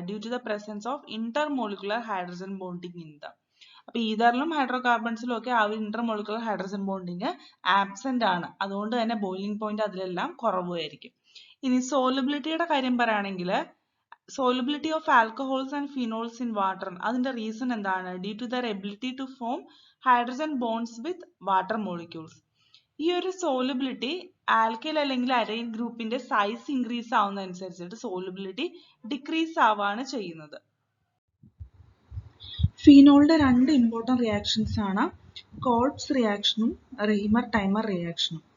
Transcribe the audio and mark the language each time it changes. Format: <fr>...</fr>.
<en>Due to the presence of intermolecular hydrogen bonding in the.</en> <ml>അപ്പൊ ഈതറിലും ഹൈഡ്രോകാർബൺസിലും ഒക്കെ ആ ഒരു ഇന്റർമോളിക്കുലർ ഹൈഡ്രജൻ ബോണ്ടിങ് ആബ്സെന്റ് ആണ്. അതുകൊണ്ട് തന്നെ ബോയിലിംഗ് പോയിന്റ് അതിലെല്ലാം കുറവായിരിക്കും. ഇനി സോലബിലിറ്റിയുടെ കാര്യം പറയുകയാണെങ്കിൽ</ml> <en>solubility of alcohols and phenols in water,</en> <ml>അതിന്റെ റീസൺ എന്താണ്?</ml> <en>Due to their ability to form hydrogen bonds with water molecules.</en> <ml>ഈ ഒരു സോലബിലിറ്റി ആൽക്കൈൽ അല്ലെങ്കിൽ അരൈൻ ഗ്രൂപ്പിന്റെ സൈസ് ഇൻക്രീസ് ആവുന്നതനുസരിച്ചിട്ട് സോലബിലിറ്റി ഡിക്രീസ് ആവാണ് ചെയ്യുന്നത്. ഫീനോളിന്റെ രണ്ട് ഇമ്പോർട്ടന്റ് റിയാക്ഷൻസ് ആണ് കോൾബ്സ് റിയാക്ഷനും റീമർ ടൈമർ റിയാക്ഷനും.</ml>